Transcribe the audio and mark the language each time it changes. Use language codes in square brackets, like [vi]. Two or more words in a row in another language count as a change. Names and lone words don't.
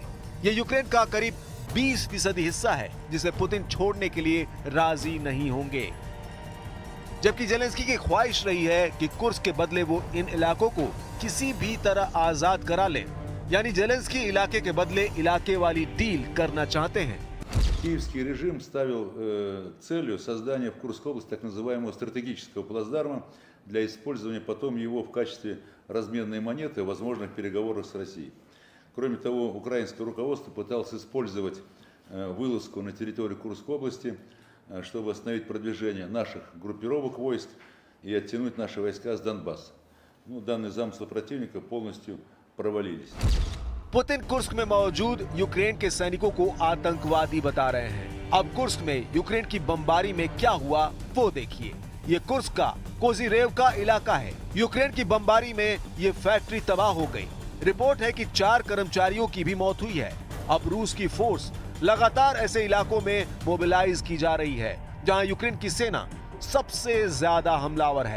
[hi] यह यूक्रेन का करीब 20% हिस्सा है जिसे पुतिन छोड़ने के लिए राजी नहीं होंगे। जबकि जेलेंस्की की ख्वाहिश रही है कि कुर्स्क के बदले वो इन इलाकों को किसी भी तरह आजाद करा ले, यानी जेलेंस्की इलाके के बदले इलाके वाली डील करना चाहते हैं। [ru] Киевский режим ставил целью создания в Курской области так называемого стратегического плацдарма для использования потом его в качестве разменной монеты в возможных переговорах с Россией. Кроме того, украинское руководство пыталось использовать вылазку на территорию Курской области, чтобы остановить продвижение наших группировок войск и оттянуть наши войска с Донбасса. Данные замыслы противника полностью провалились. [hi] पुतिन कुर्स्क में मौजूद यूक्रेन के सैनिकों को आतंकवादी बता रहे हैं। अब कुर्स्क में यूक्रेन की बमबारी में क्या हुआ वो देखिए। ये कुर्स्क का कोजीरेव का इलाका है। यूक्रेन की बमबारी में ये फैक्ट्री तबाह हो गई। रिपोर्ट है कि 4 कर्मचारियों की भी मौत हुई है। अब रूस की फोर्स लगातार ऐसे इलाकों में मोबिलाइज की जा रही है जहां यूक्रेन की सेना सबसे ज्यादा हमलावर है।